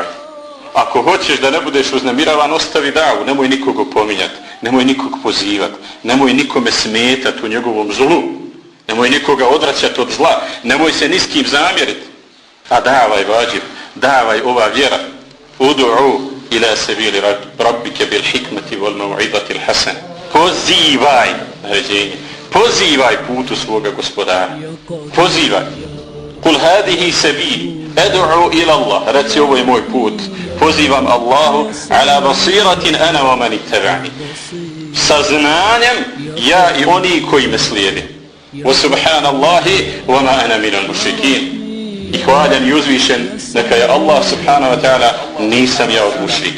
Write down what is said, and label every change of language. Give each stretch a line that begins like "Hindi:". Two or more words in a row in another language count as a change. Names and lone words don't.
Bosnian: Ako hoćeš da ne budeš uznemiravan, ostavi davu, nemoj nikog opominjati, nemoj nikog pozivati, nemoj nikome smetati u njegovom zlu, nemoj nikoga odvraćati od zla, nemoj se ni s kim zamjeriti. A davaj vađib, davaj ova vjera.
Arabic: ادع إلى سبيل ربك بالحكمة والموعظة الحسنة.
Bosnian: Pozivaj, naređenje, pozivaj putu svoga gospodara. Pozivaj.
Arabic: قل هذه سبيلي أدعو إلى الله.
Bosnian: Reci, ovo je moj put.
Arabic: Pozivam الله على بصيرة أنا ومن اتبعني.
Bosnian: Sa znanjem ja i oni koji me slijede.
Arabic: وسبحان الله وما أنا من المشركين.
Bosnian: I hvaljen i uzvišen neka je Allah
Arabic: سبحانه وتعالى,
Bosnian: nisam ja od mušrika.